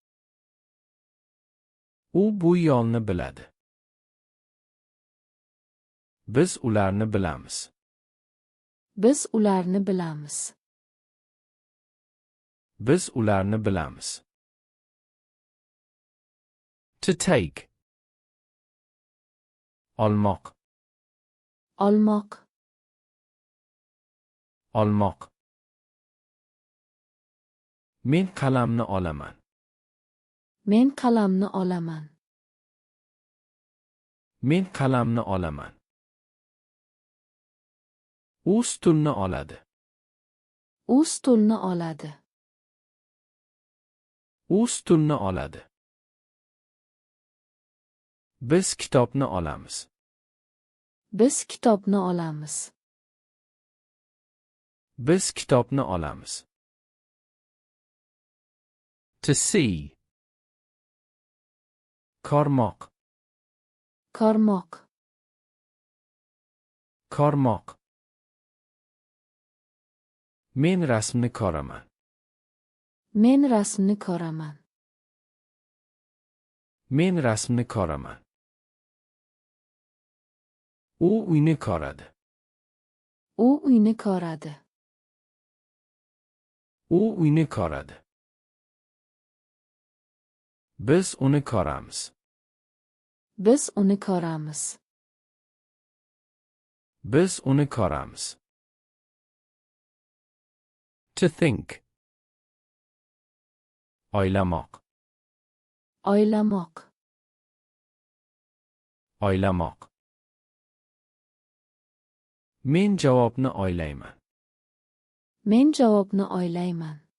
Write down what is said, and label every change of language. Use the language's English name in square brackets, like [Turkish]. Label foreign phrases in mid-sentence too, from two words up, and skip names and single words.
[Uzbek] U bu yo'lni biladi. Biz ularni bilamiz. biz ularni bilamiz, Biz ularni bilamiz. [English] To take. [Uzbek] Olmoq. olmoq, Olmoq. Men qalamni olaman. men qalamni olaman, Men qalamni olaman. U stulni oladi. u stulni oladi, U stulni oladi. Biz kitobni olamiz. biz kitobni olamiz, Biz kitobni olamiz. [English] To see. [Uzbek] Kormoq. kormoq, Kormoq. Men rasmni ko'raman. men rasmni ko'raman, Men rasmni ko'raman. U uyni ko'radi. u uyni ko'radi, U uyni ko'radi. Biz uni ko'ramiz. biz uni ko'ramiz, Biz uni ko'ramiz. [English] To think. [Uzbek] O'ylamoq. o'ylamoq, O'ylamoq. Men javobni o'ylayman. men javobni o'ylayman,